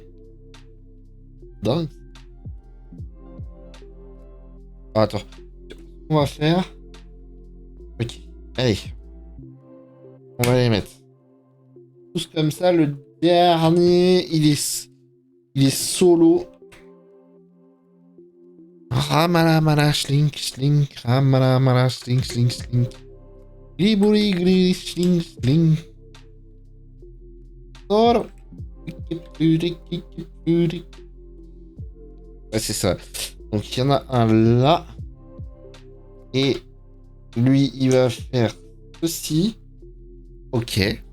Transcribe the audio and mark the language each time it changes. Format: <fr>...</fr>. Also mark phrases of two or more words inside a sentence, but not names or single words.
<fr>Dingue. Ah, attends. On va faire... Ok. Allez. On va les mettre. Tous comme ça. Le dernier, il est solo. Ramalamala, sling, sling. Ramalamala, sling, sling, sling. Gliburi, gli, sling, sling. Solo. Ouais, c'est ça. Donc, il y en a un là. Et lui, il va faire ceci.</fr>